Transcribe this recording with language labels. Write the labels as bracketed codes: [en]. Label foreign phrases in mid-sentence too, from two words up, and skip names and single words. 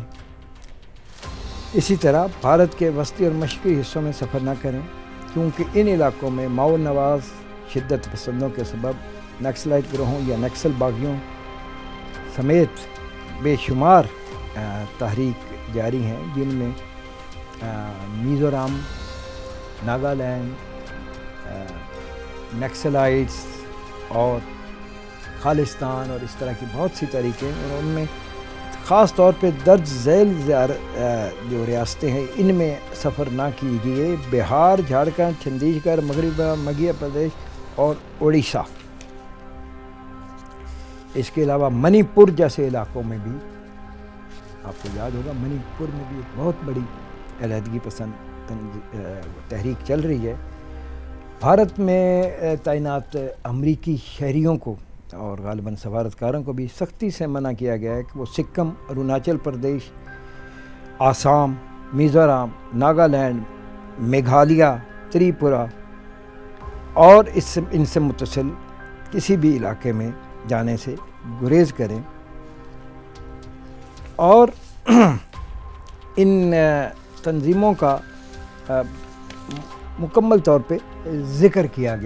[ur] اسی طرح بھارت کے وسطی اور مشرقی حصوں میں سفر نہ کریں کیونکہ ان علاقوں میں ماؤ نواز شدت پسندوں کے سبب نکسلائٹ گروہوں یا نکسل باغیوں سمیت بے شمار تحریک جاری ہیں, جن میں میزورام, ناگالینڈ, نکسلائٹس اور خالستان اور اس طرح کی بہت سی تحریکیں, اور ان میں خاص طور پہ درج ذیل جو ریاستیں ہیں ان میں سفر نہ کیجیے: بہار, جھارکھنڈ, چھتیس گڑھ, مغربی مدھیہ پردیش اور اڑیسہ. اس کے علاوہ منی پور جیسے علاقوں میں بھی, آپ کو یاد ہوگا منی پور میں بھی ایک بہت بڑی علیحدگی پسند تحریک چل رہی ہے. بھارت میں تعینات امریکی شہریوں کو اور غالباً سفارتکاروں کو بھی سختی سے منع کیا گیا ہے کہ وہ سکم, اروناچل پردیش, آسام, میزورام, ناگالینڈ, میگھالیہ, تریپورہ اور ان سے متصل کسی بھی علاقے میں جانے سے گریز کریں. اور ان تنظیموں کا مکمل طور پہ ذکر کیا گیا.